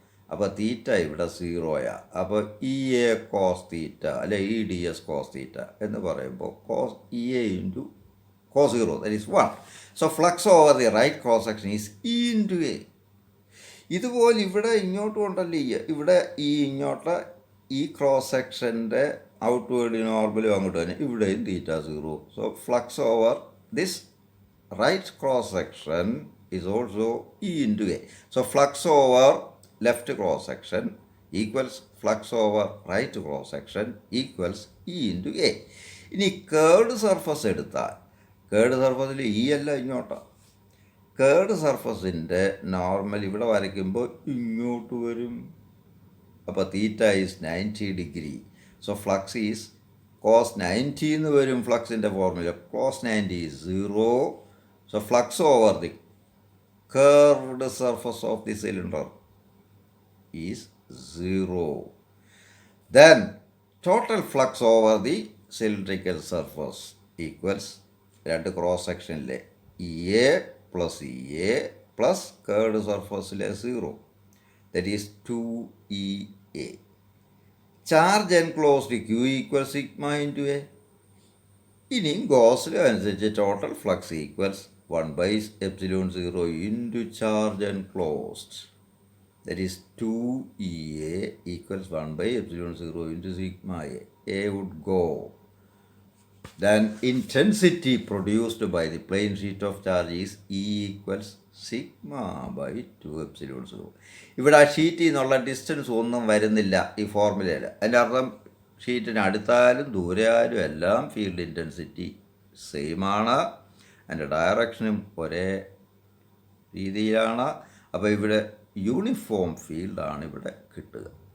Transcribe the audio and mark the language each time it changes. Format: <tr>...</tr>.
<ml>അപ്പോൾ തീറ്റ ഇവിടെ 0 അപ്പോൾ ഇ എ കോസ് തീറ്റ അല്ലെ E D S cos theta എന്ന് പറയുമ്പോൾ cos E A into cos 0</ml> <en>That is 1. So flux over the right cross section is E into A.</en> <ml>ഇതുപോലെ ഇവിടെ ഇങ്ങോട്ടും ഉണ്ടല്ലോ ഇവിടെ ഈ ഇങ്ങോട്ട് ഈ ക്രോസ് സെക്ഷൻ്റെ ഔട്ട്വേർഡ് നോർമലും അങ്ങോട്ട് തന്നെ ഇവിടെയും തീറ്റ 0.</ml> <en>So flux over this right cross section is also E into A. So flux over left cross section equals flux over right cross section equals E into A.</en> <ml>ഇനി കേർഡ് സർഫസ് എടുത്താൽ curd സർഫസിൽ ഈ അല്ല ഇങ്ങോട്ടാണ്. Curd സർഫസിൻ്റെ normal ഇവിടെ വരയ്ക്കുമ്പോൾ ഇങ്ങോട്ട് വരും. അപ്പോൾ theta is 90 degree.</ml> <en>so flux is cos 90</en> <ml>എന്ന് വരും. ഫ്ലക്സിൻ്റെ formula cos 90 is 0.</ml> <en>So flux over the curved surface of the cylinder is 0. Then total flux over the cylindrical surface equals</en> <ml>രണ്ട് cross സെക്ഷനിലെ</ml> <en>EA plus EA plus curved surfaceലെ 0. That is 2EA. Charge enclosed Q equals sigma into A.</en> <ml>ഇനിയും ഗോസിലും അനുസരിച്ച് total flux equals 1/epsilon 0 into charge enclosed.</ml> <en>That is 2EA equals 1/epsilon 0 into sigma A. A would go. Then intensity produced by the plane sheet of charge is E equals sigma by 2epsilon 0.</en> <ml>ഇവിടെ ആ ഷീറ്റിൽ നിന്നുള്ള distance ഒന്നും വരുന്നില്ല ഈ ഫോർമുലയിൽ. അതിൻ്റെ അർത്ഥം ഷീറ്റിന് അടുത്തായാലും ദൂരെയായാലും എല്ലാം ഫീൽഡ് ഇൻറ്റൻസിറ്റി സെയിമാണ്. അതിൻ്റെ ഡയറക്ഷനും ഒരേ രീതിയിലാണ്. അപ്പോൾ ഇവിടെ യൂണിഫോം ഫീൽഡാണ് ഇവിടെ കിട്ടുക.</ml>